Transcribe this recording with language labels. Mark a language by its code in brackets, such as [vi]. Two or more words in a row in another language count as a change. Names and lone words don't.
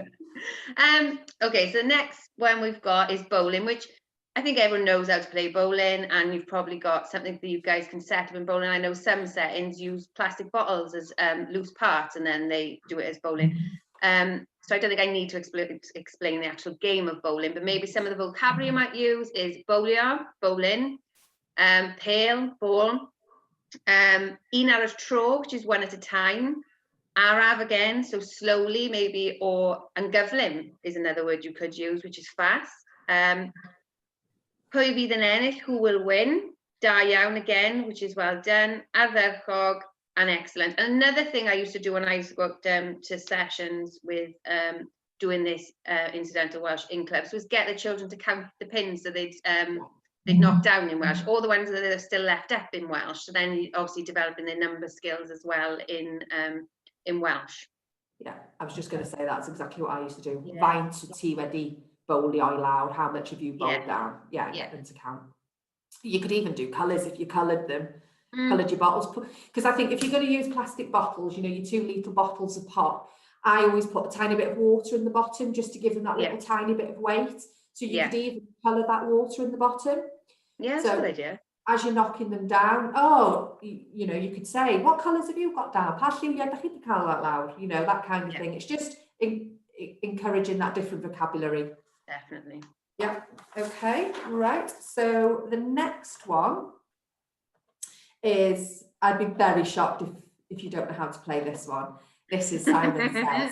[en] Okay, so the next one we've got is bowling, which I think everyone knows how to play bowling, and you've probably got something that you guys can set up in bowling. I know some settings use plastic bottles as loose parts and then they do it as bowling. So I don't think I need to explain the actual game of bowling, but maybe some of the vocabulary you might use is bowliar, bowling, pale, ball, [cy] un ar y tro, [en] which is one at a time, araf again, so slowly maybe, or gyflym is another word you could use, which is fast. [cy] Pwy fydd yn ennill, [en] who will win, [cy] da iawn [en] again, which is well done, ardderchog, and excellent. And another thing I used to do when I used to go to sessions with doing this incidental Welsh in clubs was get the children to count the pins so they'd knock down in Welsh, or the ones that are still left up in Welsh. So then obviously developing their number skills as well in Welsh. Yeah, I was just going to say that's exactly what I used to do. [cy] Faint ti wedi bowlio I lawr, [en] how much have you bowled down? Get them to count. You could even do colours if you coloured them, coloured your bottles. Because I think if you're going to use plastic bottles, you know, your 2 litre bottles of pop, I always put a tiny bit of water in the bottom just to give them that little tiny bit of weight. So you could even colour that water in the bottom. Yeah, that's a good idea. As you're knocking them down, you know, you could say, what colours have you got down? [cy] Pa lliwiau dach chi 'di cael that lawr? [en] You know, that kind of thing. It's just encouraging that different vocabulary. Definitely. Yeah. Okay. Right. So the next one is, I'd be very shocked if you don't know how to play this one. This is Simon Says.